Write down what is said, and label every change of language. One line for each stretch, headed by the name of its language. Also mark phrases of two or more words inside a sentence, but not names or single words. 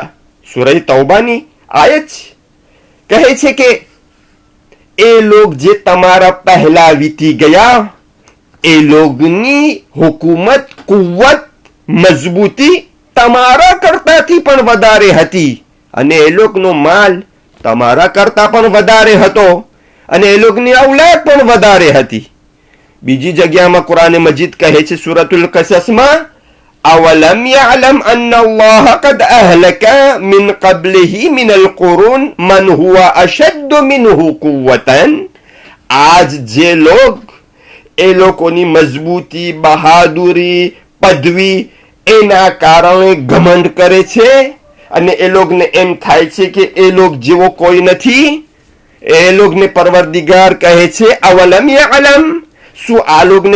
Gujarati: સૂરહ તૌબાની આયત કહે છે કે એ લોગ જે તમારા પહેલા વીતી ગયા, એ લોગની હુકુમત, કુવ્વત, મજબૂતી તમારા કરતાથી પણ વધારે હતી અને એ લોગનો માલ તમારા કરતા પણ વધારે હતો અને એ લોગની ઔલાદ પણ વધારે હતી. બીજી જગ્યામાં કુરાન મજીદ કહે છે સૂરતુલ કસસમાં,
Arabic: أولم يعلم أن الله قد أهلك من قبله من القرون من هو اشد منه قوة.
Gujarati: આજ જે લોગ એ લોકોની મજબૂતી, બહાદુરી, પદવી એના કારણે ઘમંડ કરે છે અને એ લોગને એમ થાય છે કે એ લોગ જેવો કોઈ નથી, એ લોગને પરવરદિગાર કહે છે
Arabic: أولم يعلم,
Gujarati: શું આ લોગને